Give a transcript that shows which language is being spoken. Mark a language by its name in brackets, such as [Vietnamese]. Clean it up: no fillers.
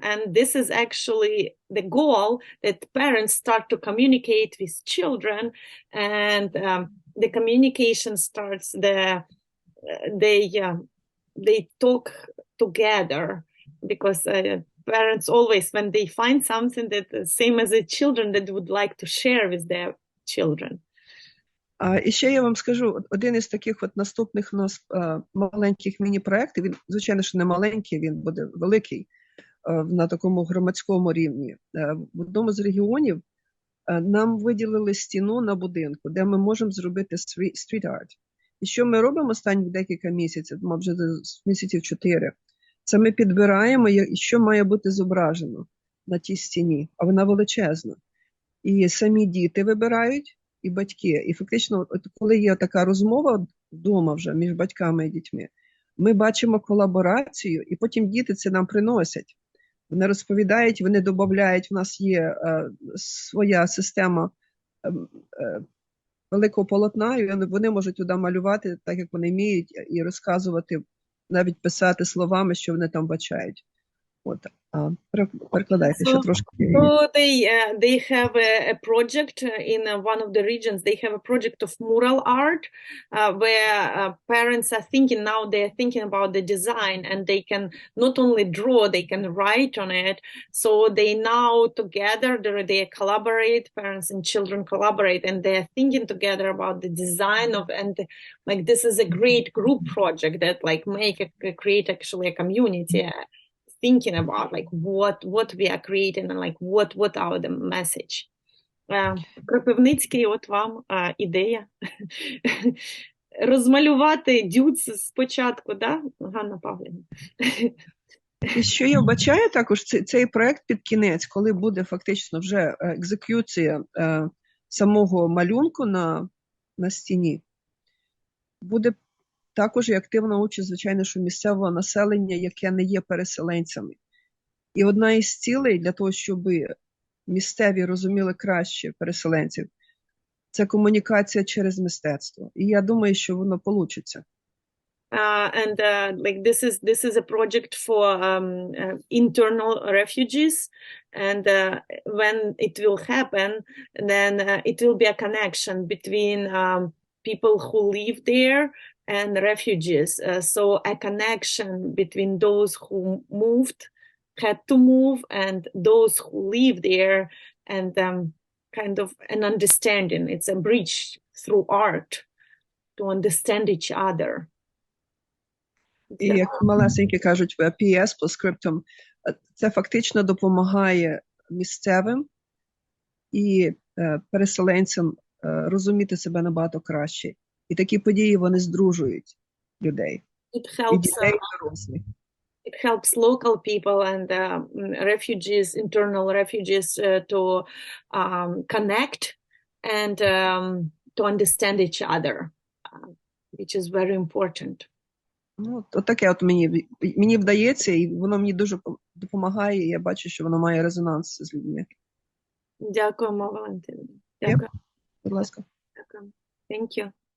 [English] And this is actually the goal, that parents start to communicate with children, and the communication starts, they talk together, because parents always, when they find something that same as the children, that would like to share with their children. [Ukrainian] І ще я вам скажу, один із таких от наступних у нас маленьких міні-проєктів, він, звичайно, що не маленький, він буде великий на такому громадському рівні. В одному з регіонів нам виділили стіну на будинку, де ми можемо зробити стріт-арт. І що ми робимо останні декілька місяців, вже місяців 4, це ми підбираємо, що має бути зображено на тій стіні, а вона величезна. І самі діти вибирають, і батьки. І фактично, от коли є така розмова вдома вже між батьками і дітьми, ми бачимо колаборацію, і потім діти це нам приносять. Вони розповідають, вони додають, у нас є своя система великого полотна, і вони можуть туди малювати так, як вони вміють, і розказувати, навіть писати словами, що вони там бачають. От, перекладайте ще трошки. [English] So they have a project in one of the regions. They have a project of mural art where parents are thinking now. They are thinking about the design, and they can not only draw, they can write on it. So they now together they collaborate. Parents and children collaborate, and they are thinking together about the design of, and like this is a great group project that like create actually a community. Thinking about like what we are creating and like what are the message. [Ukrainian] Кропивницький, от вам ідея. Розмалювати дюц спочатку, да? Ганна Павлівна? І що я вбачаю також, цей проект під кінець, коли буде фактично вже екзекюція самого малюнку на стіні, буде також і активна участь, звичайно, що місцевого населення, яке не є переселенцями. І одна із цілей для того, щоб місцеві розуміли краще переселенців, це комунікація через мистецтво. І я думаю, що воно получиться. [English] Like this is a project for internal refugees, and when it will happen, then it will be a connection between people who live there and refugees. So a connection between those who had to move, and those who live there, and kind of an understanding. It's a bridge through art to understand each other. [Ukrainian] І як малесенькі кажуть в PS по скриптам, це фактично допомагає місцевим і переселенцям розуміти себе набагато краще. І такі події, вони здружують людей. І дітей, і дорослих. [English] It helps local people and refugees, internal refugees, to connect and to understand each other, which is very important. [Ukrainian] Ну, от таке от мені вдається, і воно мені дуже допомагає, і я бачу, що воно має резонанс з людьми. Дякуємо, Валентина. Дякую. Будь ласка. Дякую. [English] Thank you.